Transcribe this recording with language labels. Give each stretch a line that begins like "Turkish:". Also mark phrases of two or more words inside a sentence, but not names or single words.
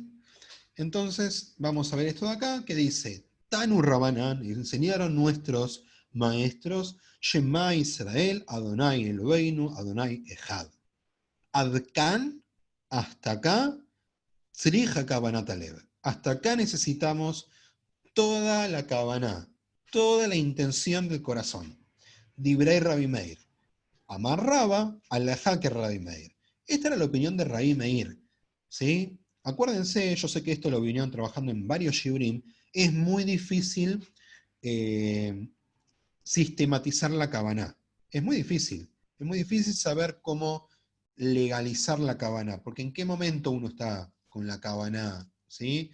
Spanish: Entonces, vamos a ver esto de acá, que dice,
Hebrew: תנו רבנן,
Spanish: enseñaron nuestros maestros,
Hebrew: שמע ישראל, אדוני אלוהינו, אדוני אחד. עדכאן,
Spanish: hasta acá,
Hebrew: צריכה כוונת הלב.
Spanish: Hasta acá necesitamos toda la Kabaná, toda la intención del corazón.
Hebrew: דברי רבי מאיר. אמר רבא, הלכה כ רבי מאיר.
Spanish: Esta era la opinión de Rabbi Meir. ¿Sí? Acuérdense, yo sé que esto lo vinieron trabajando en varios shibrim, es muy difícil sistematizar la Kabaná. Es muy difícil saber cómo legalizar la Kabaná, porque en qué momento uno está con la Kabaná, ¿sí?